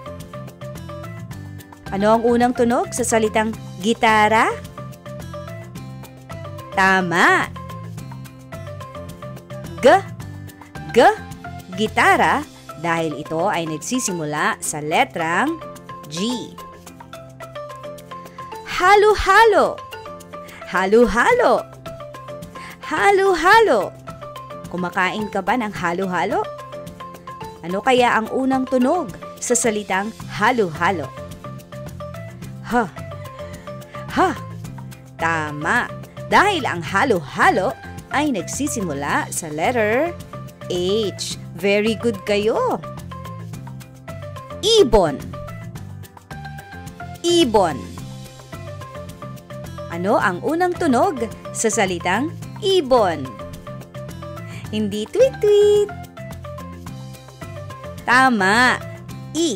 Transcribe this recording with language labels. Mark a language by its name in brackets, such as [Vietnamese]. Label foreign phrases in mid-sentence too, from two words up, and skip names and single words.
[Filipino] Ano ang unang tunog sa salitang gitara? Tama. Gitara, dahil ito ay nagsisimula sa letrang G. Halo-halo. Halo-halo. Halo-halo. Kumakain ka ba ng halo-halo? Ano kaya ang unang tunog sa salitang halo-halo? Ha. Tama. Dahil ang halo-halo ay nagsisimula sa letter H. [English] Very good [Filipino] kayo. Ibon. Ibon. Ano ang unang tunog sa salitang ibon? Hindi tweet-tweet. Tama. I.